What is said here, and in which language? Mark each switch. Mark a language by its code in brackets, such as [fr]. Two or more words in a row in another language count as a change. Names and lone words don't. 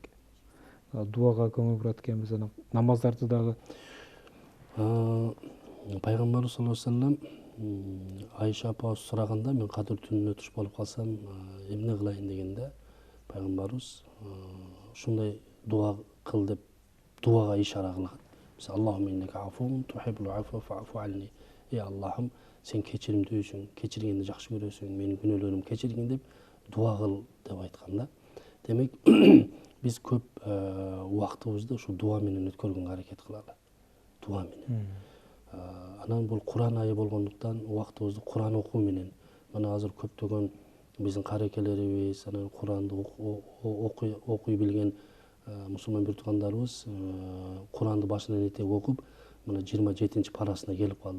[ky] Дуага көңүл бурат экенбиз, анан намаздарды дагы. Пайгамбарыбыз [ar] صلى الله عليه وسلم [ky] Айша апабыз сураганда, мен кадыр түнүнө туш болуп калсам эмне кылайын дегенде, пайгамбарыбыз ушундай дуа кыл деп дуага ишара кылган. [ar] اللهم إنك عفو تحب العفو فاعف عني. [ky] Эй Аллахым, сен кечиримдүүсүң, кечиргенди жакшы көрөсүң, менин күнөөлөрүмдү кечиргин деп дуа кыл деп айткан да. Демек, биз көп убактыбызды ушу дуа менен өткөргөнгө аракет кылалы. Дуа менен. Анан бул Куран айы болгондуктан убактыбызды Куран окуу менен, мына азыр көптөгөн биздин карекелерибиз, анан Куранды окуй билген мусулман бир туугандарыбыз Куранды башынан этек окуп, мына 27 парасына келип калды.